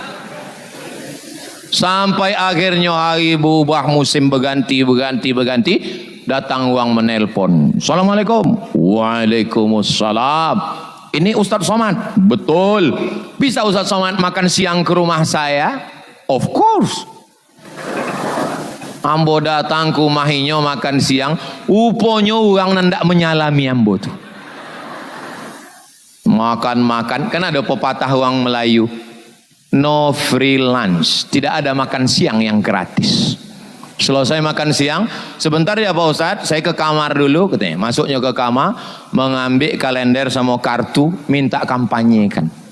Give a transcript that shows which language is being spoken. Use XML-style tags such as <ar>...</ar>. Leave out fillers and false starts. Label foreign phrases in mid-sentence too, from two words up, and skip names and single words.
<id>Sampai akhirnya hari berubah, musim berganti, datang uang menelpon. Assalamualaikum. Waalaikumsalam. Ini Ustadz Somad. Betul. Bisa Ustadz Somad makan siang ke rumah saya?</id> <en>Of course.</en> <min>Ambo datang ke mahinyo makan siang, uponyo orang nandak menyalami ambo tuh.</min> <id>Makan, kan ada pepatah orang Melayu,</id> <en>no free lunch,</en> <id>tidak ada makan siang yang gratis. Selesai makan siang, sebentar ya Pak Ustadz, saya ke kamar dulu, katanya. Masuknya ke kamar, mengambil kalender sama kartu, minta kampanyekan.</id>